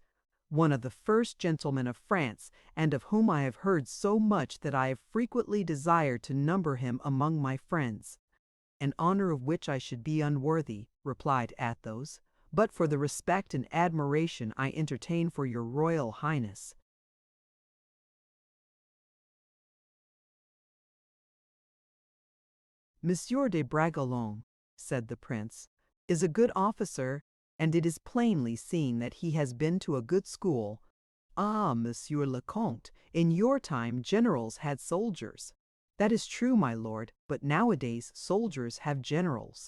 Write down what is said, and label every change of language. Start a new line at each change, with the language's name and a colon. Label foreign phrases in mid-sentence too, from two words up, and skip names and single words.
English: "One of the first gentlemen of France, and of whom I have heard so much that I have frequently desired to number him among my friends." "An honor of which I should be unworthy," replied Athos, "but for the respect and admiration I entertain for your Royal Highness." "Monsieur de Bragelonne," said the prince, "is a good officer, and it is plainly seen that he has been to a good school.
French: Ah, Monsieur le Comte,
English: in your time generals had soldiers." "That is true, my lord, but nowadays soldiers have generals."